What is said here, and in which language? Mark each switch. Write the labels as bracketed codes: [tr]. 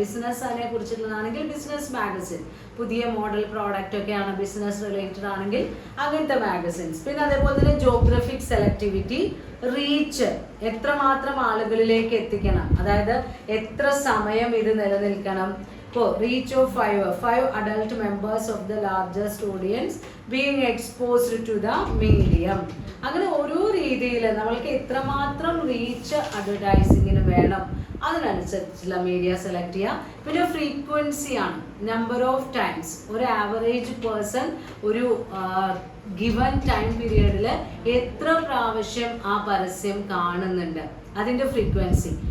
[ml] Business അതിനെ കുറിച്ചിട്ടുള്ളതാണെങ്കിൽ business magazine, പുതിയ model product ഒക്കെയാണ് ബിസിനസ് റിലേറ്റഡ് ആണെങ്കിൽ അങ്ങനത്തെ മാഗസിൻസ്. പിന്നെ അതേപോലെ തന്നെ ജോഗ്രഫിക് സെലക്ടിവിറ്റി, റീച്ച്, എത്രമാത്രം ആളുകളിലേക്ക് എത്തിക്കണം, അതായത് എത്ര സമയം ഇത് നിലനിൽക്കണം. ഇപ്പോൾ [en] Reach of 5 adult members of the largest audience being exposed to the medium. [ml] അങ്ങനെ ഓരോ രീതിയിൽ നമ്മൾക്ക് എത്രമാത്രം റീച്ച് അഡ്വർടൈസിങ്ങിന് വേണം അതിനനുസരിച്ചുള്ള മീഡിയ സെലക്ട് ചെയ്യുക. പിന്നെ ഫ്രീക്വൻസി ആണ്, [en] Number of times. [ml] ഒരു ആവറേജ് പേഴ്സൺ ഒരു ഗിവൺ ടൈം പീരിയഡിൽ എത്ര പ്രാവശ്യം ആ പരസ്യം കാണുന്നുണ്ട്, അതിൻ്റെ ഫ്രീക്വൻസി.